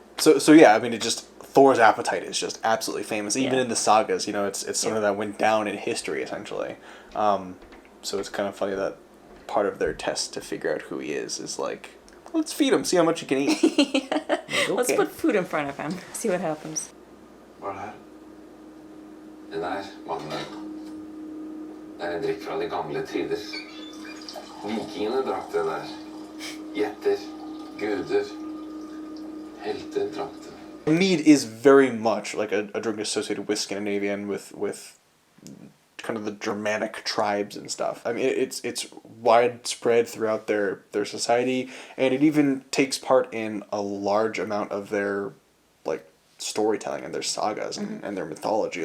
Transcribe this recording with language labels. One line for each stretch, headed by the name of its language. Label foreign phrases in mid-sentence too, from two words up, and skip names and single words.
English: So yeah, I mean, Thor's appetite is just absolutely famous. Even in the sagas, it's something that went down in history, essentially. So it's kind of funny that part of their test to figure out who he is like, let's feed him, see how much he can eat. Like, okay. Let's put food in front of him, see what happens.
Norwegian: Hva er det her? Det der, mannen. Det er en drikk fra de gamle tider. Vikingene drakk det der. Gjetter, guder, helter drakk det.
English: Mead is very much like a drink associated with Scandinavian, with kind of the Germanic tribes and stuff. I mean, it's widespread throughout their society, and it even takes part in a large amount of their storytelling and their sagas and their mythology.